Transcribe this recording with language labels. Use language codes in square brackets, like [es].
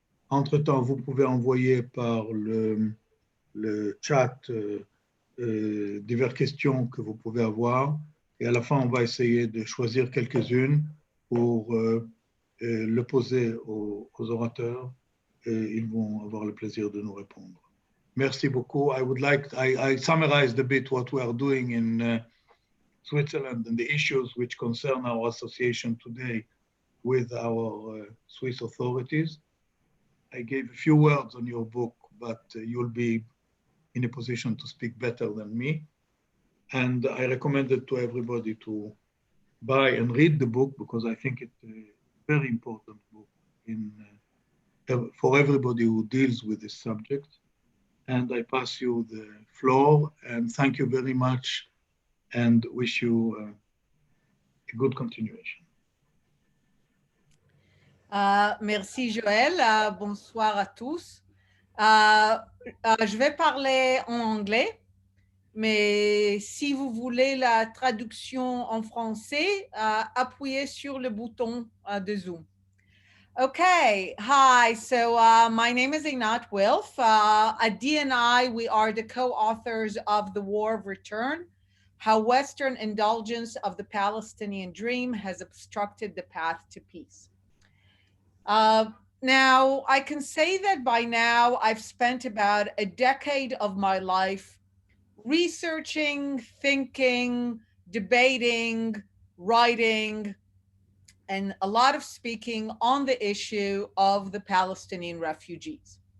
[fr] Entre-temps, vous pouvez envoyer par le chat diverses questions que vous pouvez avoir. Et à la fin, on va essayer de choisir quelques-unes pour le poser aux orateurs et ils vont avoir le plaisir de nous répondre. Merci beaucoup. [en] I summarized a bit what we are doing in Switzerland and the issues which concern our association today with our Swiss authorities. I gave a few words on your book, but you'll be in a position to speak better than me. And I recommend it to everybody to buy and read the book because I think it's a very important book for everybody who deals with this subject. And I pass you the floor and thank you very much and wish you a good continuation. [fr] Merci Joël, bonsoir à tous. Je vais parler en anglais, mais si vous voulez la traduction en français, appuyez sur le bouton de Zoom. [en] Okay, hi, so my name is Einat Wilf. Adi and I, we are the co-authors of The War of Return, How Western Indulgence of the Palestinian Dream Has Obstructed the Path to Peace. Now, I can say that by now I've spent about a decade of my life researching, thinking, debating, writing, and a lot of speaking on the issue of the Palestinian refugees.